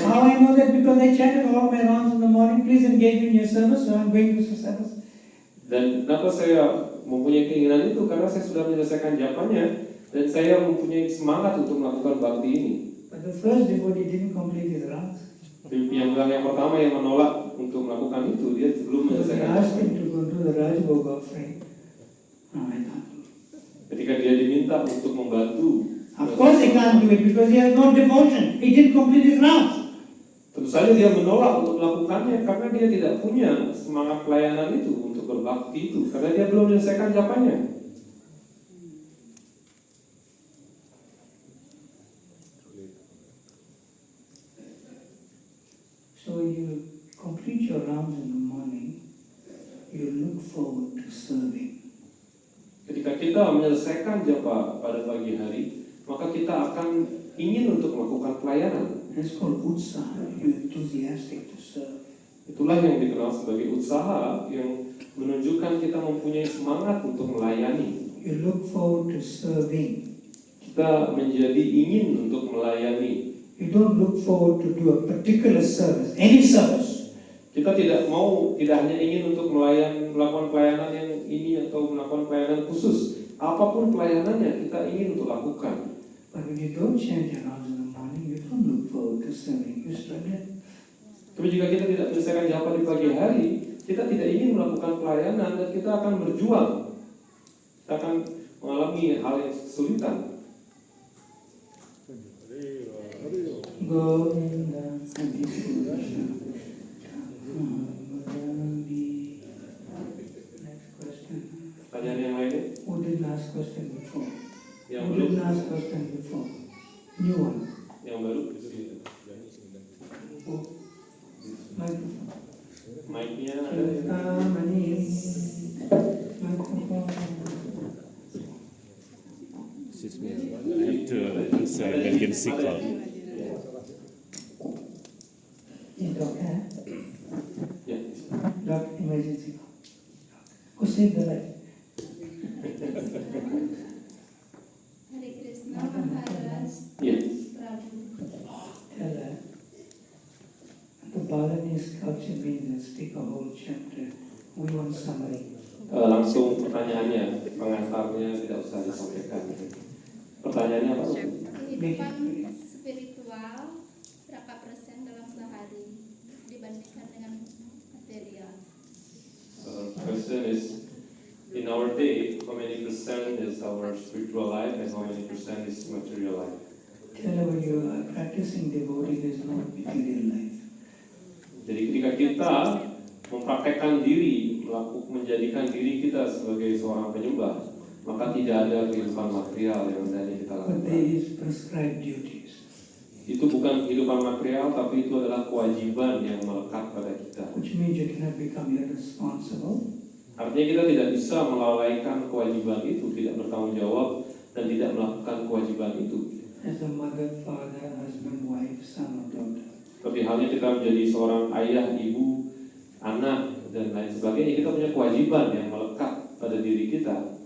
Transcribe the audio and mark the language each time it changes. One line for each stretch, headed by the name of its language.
English: How I know that? Because I chanted all my rounds in the morning. Please engage me in your service. So I'm going to service.
Indonesian: Dan kenapa saya mempunyai keinginan itu? Karena saya sudah menyelesaikan jawabannya dan saya mempunyai semangat untuk melakukan bakti ini.
English: But the first devotee didn't complete his rounds.
Indonesian: Yang pertama yang menolak untuk melakukan itu, dia belum
English: So they
Indonesian: menyelesaikan
English: asked him to go do the Rajbhog offering. No, I can't.
Indonesian: Ketika dia diminta untuk membantu,
English: Of course he can't do it because he has no devotion. He didn't complete his rounds.
Indonesian: tentu saja dia menolak untuk melakukannya karena dia tidak punya semangat pelayanan itu untuk berbakti itu, karena dia belum menyelesaikan jawabannya.
English: So when you complete your rounds in the morning, you look forward to serving.
Indonesian: Ketika kita menyelesaikan japa pada pagi hari, maka kita akan ingin untuk melakukan pelayanan.
English: That's called utsaha. You're enthusiastic to serve.
Indonesian: Itulah yang dikenal sebagai usaha yang menunjukkan kita mempunyai semangat untuk melayani.
English: You look forward to serving.
Indonesian: Kita menjadi ingin untuk melayani.
English: You don't look forward to do a particular service, any service.
Indonesian: Kita tidak hanya ingin untuk melakukan pelayanan yang ini atau melakukan pelayanan khusus. Apapun pelayanannya kita ingin untuk lakukan.
English: But when you don't chant your rounds in the morning, you don't look forward to serving. You're struggling.
Indonesian: Tapi jika kita tidak menyelesaikan japa di pagi hari, kita tidak ingin melakukan pelayanan dan kita akan berjuang. Kita akan mengalami hal yang kesulitan.
English: Govinda, next question.
Indonesian: Pertanyaan yang lainnya?
English: Who didn't ask question before?
Indonesian: Yang
English: Who
Indonesian: belum?
English: didn't ask question before? New one.
Indonesian: Yang baru?
English: Oh, microphone.
Indonesian: Mic-nya ada.
English: Microphone. Excuse me, I have to answer emergency call. Is doctor?
Indonesian: Ya.
English: Doctor emergency. Who saved the life? Hare Krishna Maharaj
Indonesian: Ya. Prabhu.
English: Tell her. The Balinese culture means they speak a whole chapter. We want summary.
Indonesian: Langsung pertanyaannya, pengantarnya tidak usah disampaikan. Pertanyaannya apa? Kehidupan spiritual berapa persen dalam sehari dibandingkan dengan material?
English: Question is, in our day, how many percent is our spiritual life and how many percent is material life? Tell her when you are practicing devotee, there's no material life.
Indonesian: Jadi ketika kita mempraktekkan diri, menjadikan diri kita sebagai seorang penyembah, maka tidak ada kehidupan material yang hendaknya kita
English: But
Indonesian: lakukan.
English: there is prescribed duties.
Indonesian: Itu bukan kehidupan material, tapi itu adalah kewajiban yang melekat pada kita.
English: Which means you cannot become irresponsible.
Indonesian: Artinya kita tidak bisa melalaikan kewajiban itu, tidak bertanggung jawab, dan tidak melakukan kewajiban itu.
English: As a mother, father, husband, wife, son or daughter.
Indonesian: Seperti halnya kita menjadi seorang ayah, ibu, anak, dan lain sebagainya, kita punya kewajiban yang melekat pada diri kita.